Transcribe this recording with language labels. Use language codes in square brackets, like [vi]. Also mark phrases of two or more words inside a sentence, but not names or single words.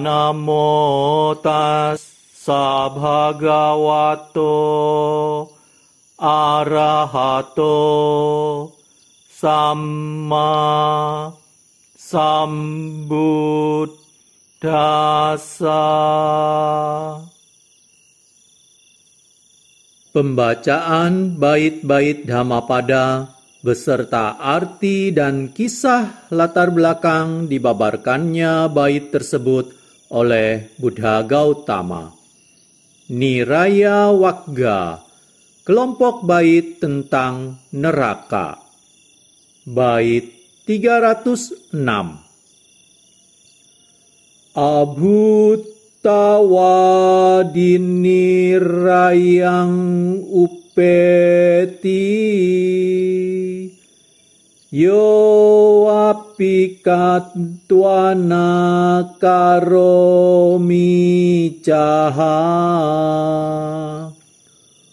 [pi] Namo tassa bhagavato arahato samma sambuddhassa. [id] Pembacaan bait-bait Dhammapada beserta arti dan kisah latar belakang dibabarkannya bait tersebut oleh Buddha Gautama. Niraya Wagga, kelompok bait tentang neraka. Bait 306. [pi] Abhutawadinirayang upeti yo apikatwana karomi caha